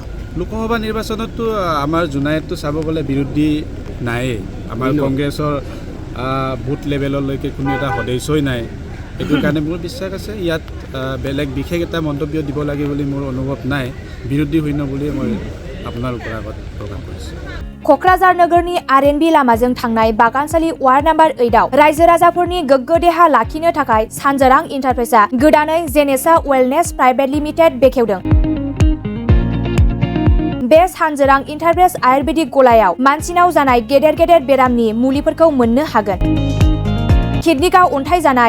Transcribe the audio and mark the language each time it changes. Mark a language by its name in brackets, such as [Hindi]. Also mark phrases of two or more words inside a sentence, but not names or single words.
[Assamese] লোকসভা নিৰ্বাচনততো আমাৰ জোনাইততো চাব গ'লে বিৰোধী নায়েই আমাৰ কংগ্ৰেছৰ [English] booth level [Assamese] কোনো এটা সদস্যই নাই এইটো কাৰণে মোৰ বিশ্বাস আছে ইয়াত বেলেগ বিশেষ এটা মন্তব্য দিব লাগে বুলি মোৰ অনুভৱ নাই বিৰোধী শূন্য বুলিয়ে মই আপোনালোকৰ আগত প্ৰকাশ কৰিছোঁ [Bodo] क'क्राझार नोगोरनि आर.एन.बी लामाजों थांनाय बागानसालि वार्ड नम्बर 8 आव रायजो राजाफोरनि गोग्गो देहा लाखिनो थाखाय सानजोरां इन्टारप्राइजआ गोदानै जेनेसा वेलनेस प्राइभेट लिमिटेड बेखेवदों बे सानजोरां इन्टारप्राइज आयुर्वेदिक गलायाव मानसिनाव जानाय गेदेर गेदेर बेरामनि मुलिफोरखौ मोननो हागोन किडनिकआव अन्थाइ जानाय